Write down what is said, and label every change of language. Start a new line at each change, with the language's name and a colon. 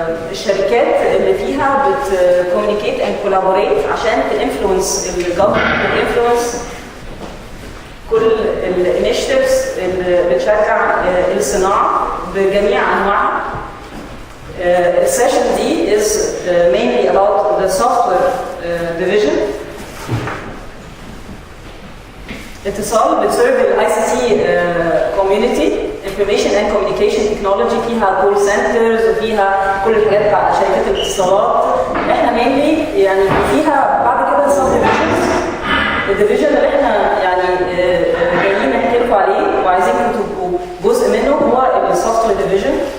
Arabic: الشركات اللي فيها
English: بتكوميونيكيت and collaborate
Arabic: عشان تنفلونس الجفرمنت، تنفلونس كل الانيشيتيفز اللي بتشجع الصناعه بجميع انواعها. السيشن دي
English: is mainly about the software division.
Arabic: اتصال بتسيرف الاي سي تي كوميونتي،
English: information and communication technology,
Arabic: فيها كول سنترز وفيها كل الحاجات بتاع شركات الاتصالات. احنا مينلي يعني فيها بعد كده سب ديفيجنز. الديفيجن اللي احنا يعني جايين نحكي لكم عليه وعايزينكم تبقوا جزء منه هو السوفت وير ديفيجن.